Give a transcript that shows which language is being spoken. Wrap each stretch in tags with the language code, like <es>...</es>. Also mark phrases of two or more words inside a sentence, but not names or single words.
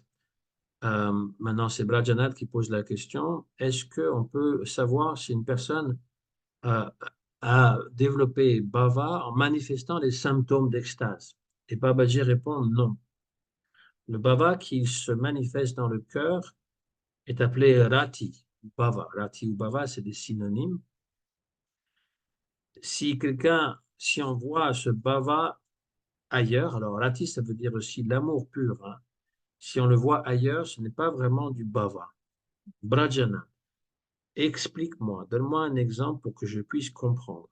<fr>Maintenant, c'est Brajanath qui pose la question, est-ce qu'on peut savoir si une personne euh, a développé bhava en manifestant les symptômes d'extase? Et Babaji répond non. Le bhava qui se manifeste dans le cœur est appelé rati, bhava. Rati ou bhava, c'est des synonymes. Si on voit ce bhava ailleurs, alors rati, ça veut dire aussi l'amour pur, hein. Si on le voit ailleurs, ce n'est pas vraiment du bhava. Brajana. Explique-moi, donne-moi un exemple pour que je puisse comprendre.</fr>